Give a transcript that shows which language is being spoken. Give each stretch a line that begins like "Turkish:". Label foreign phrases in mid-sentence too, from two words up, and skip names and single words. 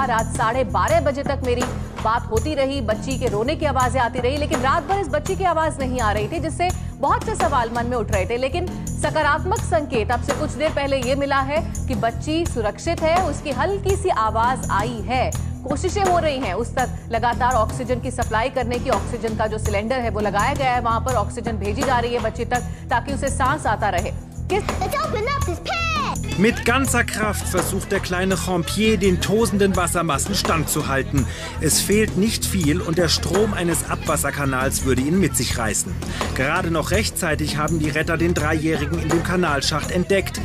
Hindi: रात 12:30 बजे तक मेरी बात होती रही। बच्ची के रोने की आवाजें आती रही, लेकिन रात भर इस बच्ची की आवाज नहीं आ रही थी, जिससे बहुत से सवाल मन में उठ रहे थे, लेकिन सकारात्मक संकेत अब से कुछ देर पहले ये मिला है कि बच्ची सुरक्षित है, उसकी हल्की सी आवाज आई है। कोशिशें हो रही हैं उस तक लगातार ऑक्सीजन की सप्लाई करने की। ऑक्सीजन का जो सिलेंडर है वो लगाया गया है, वहां पर ऑक्सीजन भेजी जा रही है बच्ची तक ताकि उसे सांस आता रहे।
German: Mit ganzer Kraft versucht der kleine Champier, den tosenden Wassermassen standzuhalten. Es fehlt nicht viel und der Strom eines Abwasserkanals würde ihn mit sich reißen. Gerade noch rechtzeitig haben die Retter den Dreijährigen in dem Kanalschacht entdeckt.